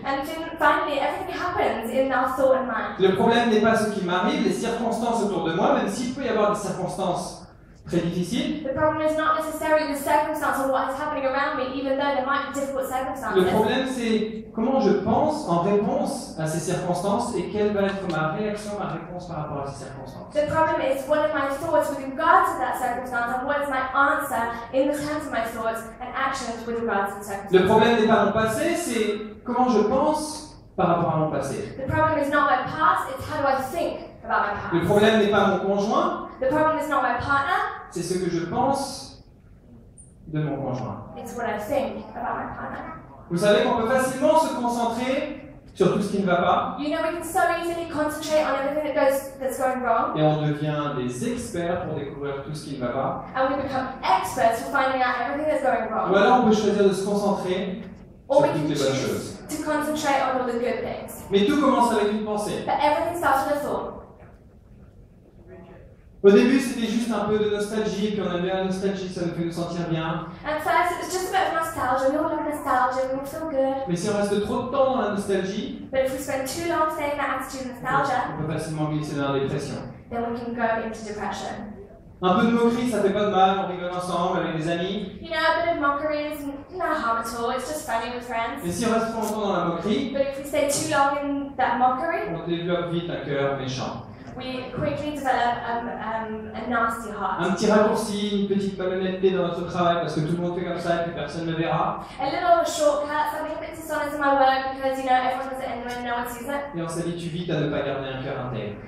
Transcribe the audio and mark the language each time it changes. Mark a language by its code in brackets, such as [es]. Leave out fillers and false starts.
[en] And finally, everything happens in our thought and mind. [fr] Le problème n'est pas ce qui m'arrive, les circonstances autour de moi, même s'il peut y avoir des circonstances très difficiles. [en] The problem is not necessarily the circumstance or what is happening around me, even though there might be difficult circumstances. [fr] Le problème, c'est comment je pense en réponse à ces circonstances et quelle va être ma réaction, ma réponse par rapport à ces circonstances. [en] The problem is what are my thoughts with regard to that circumstance, and what is my answer in the terms of my thoughts and actions with regard to the circumstance. [fr] Le problème n'est pas mon passé, c'est comment je pense par rapport à mon passé. [en] The problem is not my past, it's how do I think about my past. [fr] Le problème n'est pas mon conjoint, [en] The problem is not my partner, [fr] c'est ce que je pense de mon conjoint. [en] it's what I think about my partner. [fr] Vous savez qu'on peut facilement se concentrer sur tout ce qui ne va pas [en] You know, we can so easily concentrate on everything that's going wrong, [fr] et on devient des experts pour découvrir tout ce qui ne va pas. [en] and we become experts for finding out everything that's going [fr] Ou [en] wrong. [fr] alors on peut choisir de se concentrer [en] Or we [fr] toutes [en] can [fr] les bonnes [en] choose [fr] choses. [en] to concentrate on all the good things. [fr] Mais tout commence avec une pensée. [en] But everything starts with a thought. [fr] Au début, c'était juste un peu de nostalgie, puis on aime bien la nostalgie, ça nous fait nous sentir bien. [en] And first, it was just a bit of nostalgia. We all love nostalgia. We all feel good. [fr] Mais si on reste trop de temps dans la nostalgie, [en] But if we spend too long staying in that attitude of nostalgia, [fr] on peut facilement glisser dans la dépression. [en] then we can go into depression. [fr] Un peu de moquerie, ça fait pas de mal, on rigole ensemble avec des amis. [en] You know, a bit of mockery is no harm at all. It's just funny with friends. [fr] Mais si on reste trop longtemps dans la moquerie, [en] But if we stay too long in that mockery, [fr] on développe vite un cœur méchant. [en] we quickly develop a nasty heart. [fr] Un petit raccourci, une petite malhonnêteté dans notre travail parce que tout le monde fait comme ça et puis personne ne le verra. [en] A little shortcut, something a bit dishonest in my work because, you know, everyone does it anyway and no one sees it. [fr] Et on s'habitue vite à ne pas garder un cœur intègre.